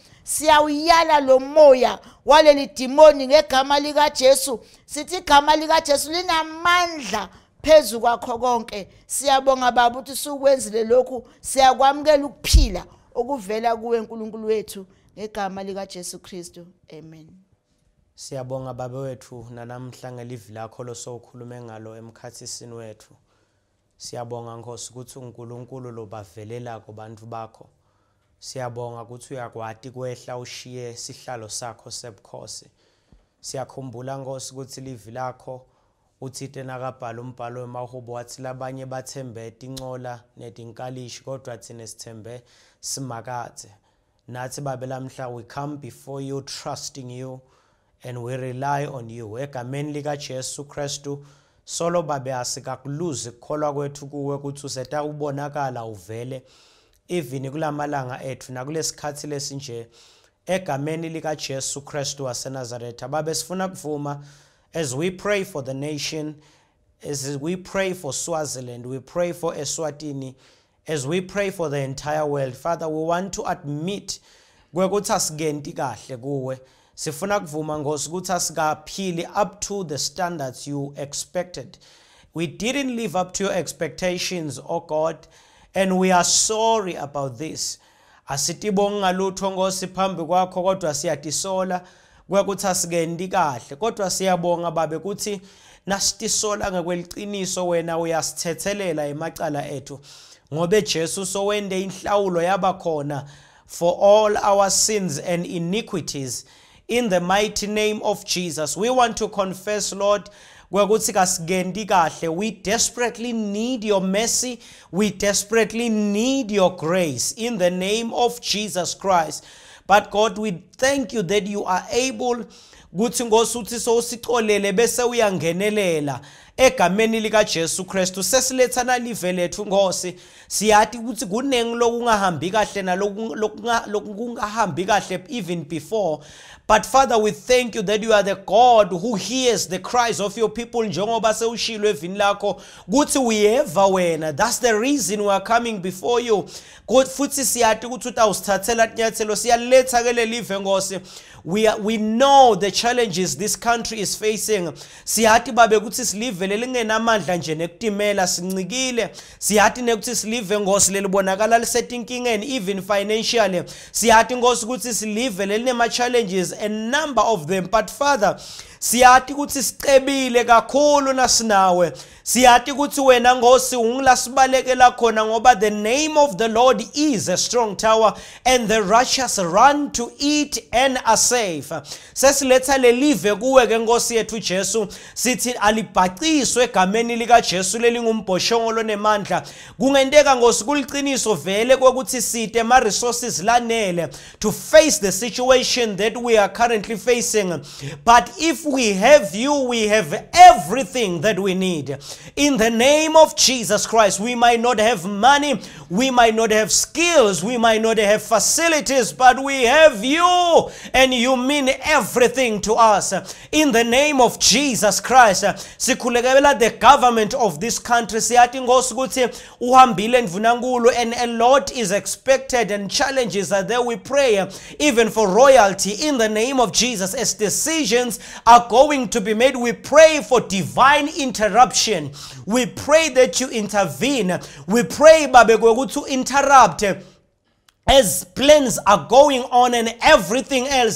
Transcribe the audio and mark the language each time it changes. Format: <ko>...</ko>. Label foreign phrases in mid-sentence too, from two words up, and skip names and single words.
<ss>siyawuyala lo moya waleli demoni ngegama lika Jesu. Sithi igama lika Jesu linamandla phezu kwakho konke. Siyabonga baba ukuthi sukwenzile lokhu, siyakwamukela ukuphila okuvela kuwe uNkulunkulu wethu ngegama lika Jesu Kristu. Amen. Siyabonga baba wethu nanamhla ngelivi lakho losokhulume ngalo emkhathisini wethu. Siyabonga Nkosi ukuthi uNkulunkulu lo bavelela kubantu bakho. Siyabonga ukuthi uyakwati kwehla ushiye sihlalo sakho sebukhosi. Siyakhumbula Nkosi ukuthi livi lakho uthite nakabhala umbhalo wemahubo wathi labanye bathembe incola nedinkalishi kodwa thina sithembe simakathe. Nathi babe lamhla</ss> <en>we come before you trusting you and we rely on you.</en> <ss>Egameni lika Jesu Kristu solo babe asikakuluze ukukholwa kwethu kuwe ukuthi useta ubonakala uvele even kulamalanga ethu nakulesikhathi lesinje. Egameni lika Jesu Kristu waseNazaretha babe sifuna kuvuma</ss> <en>as we pray for the nation, as we pray for Swaziland, we pray for Eswatini, as we pray for the entire world. Father, we want to admit</en> <ss>kwekuthi asigenti kahle kuwe. Sifuna kuvuma Nkosi ukuthi asikaphili</ss> <en>up to the standards you expected. We didn't live up to your expectations, oh God, and we are sorry about this.</en> <ss>Asitibonga lutho Nkosi phambi kwakho kodwa siyatisola kwekuthi asigenti kahle, kodwa siyabonga babe ukuthi nasitisola ngekweliciniso wena uyasithethelela emacala ethu ngobe Jesu sowende inhlawulo yabakhona</ss> <en>for all our sins and iniquities. In the mighty name of Jesus, we want to confess, Lord, we desperately need your mercy. We desperately need your grace in the name of Jesus Christ. But God, we thank you that you are able</en> <ss>kuthi ngosuthi sowusiqolele bese uyangenelela egameni lika Jesu Kristu. Sesilethana live lethu Nkosi, siyathi ukuthi kunengi lokungahambi kahle nalokungahambi kahle</ss> <en>even before. But Father, we thank you that you are the God who hears the cries of your people.</en> <ss>Njengoba sewushilo evini lakho kuthi uyeva wena.</ss> <en>That's the reason we are coming before you.</en> <ss>God futhi siyathi ukuthi utawusithathela inyathelo siyaletha ke lelive Nkosi.</ss> <en>We know the challenges this country is facing.</en> <ss>Siyathi babe ukuthi silive lelingenamandla nje nekutimela sincikile. Siyathi nekuthi silive Nkosi lelibonakala lisetinkingeni</ss> <en>even financially.</en> <ss>Siyathi Nkosi ukuthi silive lelinema challenges,</ss> <en>a number of them. But Father,</en> <ss>siyathi ukuthi sicebile kakhulu nasinawe. Siyathi ukuthi wena Nkosi ungilasibalekela khona ngoba</ss> <en>the name of the Lord is a strong tower and the righteous run to it and are safe.</en> <ss>Sesiletha lelive kuwe ke Nkosi yethu Jesu, sithi alibhaciswe egameni lika Jesu lelingumbhoshongo nemandla. Kungenteka Nkosi kuliciniso vele kokuthi site ma resources lanele</ss> <en>to face the situation that we are currently facing. But if we have you, we have everything that we need. In the name of Jesus Christ, we might not have money, we might not have skills, we might not have facilities, but we have you, and you mean everything to us. In the name of Jesus Christ, sikhulekela the government of this country.</en> <ss>Siyathi Nkosi ukuthi uhambile ndvunankulu,</ss> <en>and a lot is expected and challenges are there. We pray even for royalty in the name of Jesus. As decisions are going to be made, we pray for divine interruption. We pray that you intervene. We pray Babe to interrupt as plans are going on and everything else.</en>